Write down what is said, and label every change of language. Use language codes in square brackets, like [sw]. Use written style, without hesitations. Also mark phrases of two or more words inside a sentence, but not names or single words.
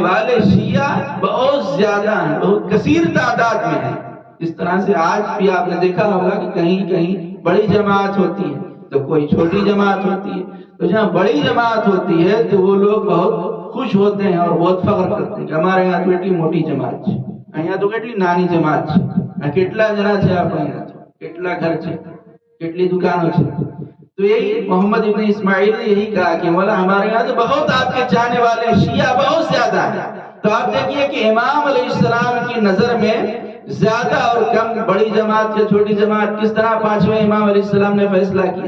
[ur] والے شیعہ بہت زیادہ ہیں، بہت کثیر تعداد میں ہیں، اس طرح سے آج بھی آپ نے دیکھا ہوگا کہ کہیں کہیں بڑی جماعت ہوتی ہے تو کوئی چھوٹی جماعت ہوتی ہے، تو جہاں بڑی جماعت ہوتی ہے تو وہ لوگ بہت خوش ہوتے ہیں اور بہت فخر کرتے ہیں کہ ہمارے یہاں تو ایٹلی موٹی جماعت ہے، [gu] અહીંયા તો કેટલી નાની જમાત છે, આ કેટલા જણા છે આપણે અહીંયા તો, કેટલા ઘર છે, કેટલી દુકાનો છે. [ur] تو یہی محمد ابن اسماعیل نے یہی کہا کہ مولا ہمارے یہاں تو بہت آپ کے چاہنے والے شیعہ بہت زیادہ ہیں. تو آپ دیکھیے کہ امام علیہ السلام کی نظر میں زیادہ اور کم، بڑی جماعت یا چھوٹی جماعت، کس طرح پانچویں امام علیہ السلام نے فیصلہ کیا.